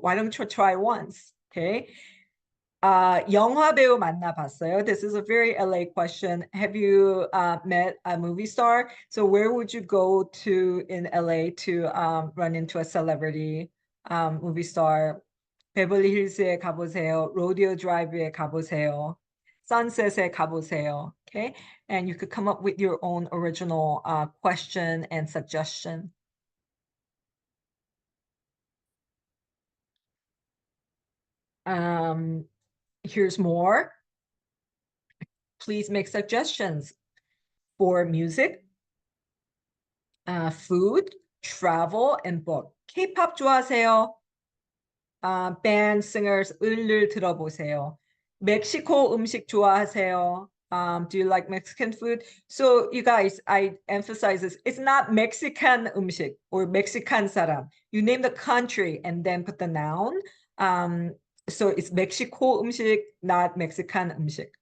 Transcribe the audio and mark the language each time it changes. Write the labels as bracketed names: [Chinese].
[English] Why don't you try once? Okay. [Korean] 영화 배우 만나봤어요? [English] This is a very LA question. Have you met a movie star? So where would you go to in LA to run into a celebrity movie star? [Korean] 베벌리 힐스에 가보세요. 로디오 드라이브에 가보세요. Sunset에 가보세요. [English] Okay, and you could come up with your own original question and suggestion. Here's more. Please make suggestions for music, food, travel, and book. [Korean] K-pop 좋아하세요? [English] Band, singers, [Korean] 을을 들어보세요. 멕시코 음식 좋아하세요? [English] Do you like Mexican food? So you guys, I emphasize this. It's not Mexican 음식 or Mexican 사람. You name the country and then put the noun. So it's [Korean] 멕시코 음식, [English] not Mexican 음식.